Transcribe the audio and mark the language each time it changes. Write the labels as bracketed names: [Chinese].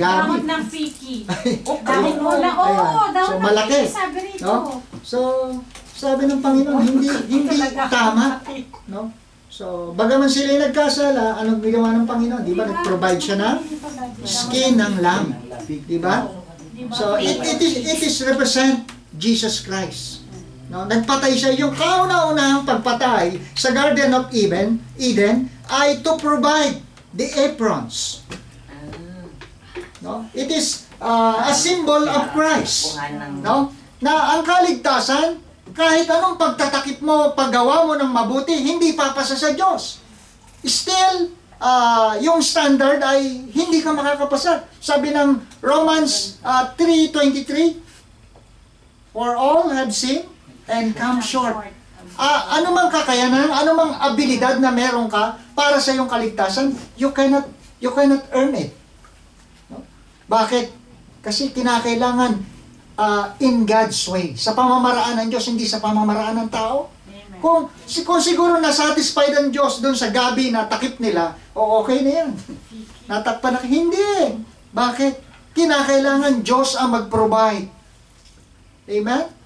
[Filipino] Dahon ng piki. Dahon mo na, oo, dahon so, ng malaki. piki, sabi rito. No? So, sabi ng Panginoon, hindi tama. No? So, bagaman sila yung nagkasala, anong ginawa ng Panginoon? Di ba? Nag-provide siya ng skin ng lamb. Di ba? [English] So, it is represent Jesus Christ. [Filipino] No? Nagpatay siya. Yung kauna-unahang pagpatay sa Garden of Eden ay [English] to provide the aprons. [Filipino] No? [English] It is a symbol of Christ. No? [Filipino] Na ang kaligtasan, kahit anong pagtatakip mo, paggawa mo ng mabuti, hindi papasa sa Diyos. Still, yung standard ay hindi ka makakapasa. Sabi ng [English] Romans 3:23, for all have sinned and come short. [Filipino] Ano mang kakayanan, ano mang abilidad na meron ka para sa iyong kaligtasan, [English] you cannot earn it. [Filipino] No? Bakit? Kasi kinakailangan [English] in God's way. [Filipino] Sa pamamaraan ng Diyos, hindi sa pamamaraan ng tao. Kung siguro na-satisfied ang Diyos doon sa gabi na takip nila, okay na yan. Natakpan na, hindi. Bakit? Kinakailangan Diyos ang mag-provide. Amen?